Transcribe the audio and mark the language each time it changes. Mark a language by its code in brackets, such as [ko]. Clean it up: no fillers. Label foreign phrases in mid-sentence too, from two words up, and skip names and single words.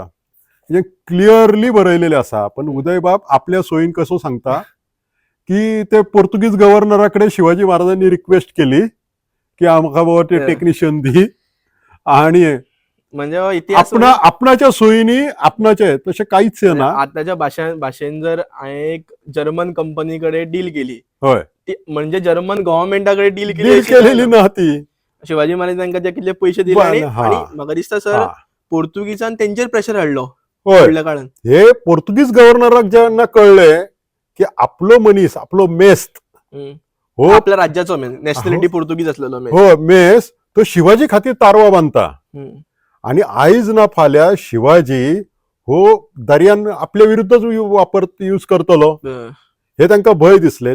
[kok] म्हणजे क्लिअरली बरयलेले असा. पण उदयबाब आपल्या सोयीन कसो सांगता की ते पोर्तुगीज गव्हर्नराकडे शिवाजी महाराजांनी रिक्वेस्ट केली की आमका बाबा ते टेक्निशियन दी आणि म्हणजे आपणाच्या सोयीनी आपणाचे तसे काहीच ना. आताच्या भाषेन जर एक जर्मन कंपनीकडे डील केली होय म्हणजे जर्मन गव्हर्नमेंटाकडे डील केलेली ना ती शिवाजी महाराज तांकां जे कितले पैसे दिले आणि म्हाका दिसता सर पोर्तुगीजान तेंचेर प्रेशर हाडलो. हे पोर्तुगीज गव्हर्नराक जेन्ना कळले की आपलो मनीस आपलो मेस्त हो आपल्या राज्याचो नॅशनॅलिटी पोर्तुगीज असलेलो हो मेस तो शिवाजी खातीर तारवा बांधता. आणि आयज ना फाल्यां शिवाजी हो दर्यान आपल्या विरुद्धच यूज करतलो हे तांकां भंय दिसले.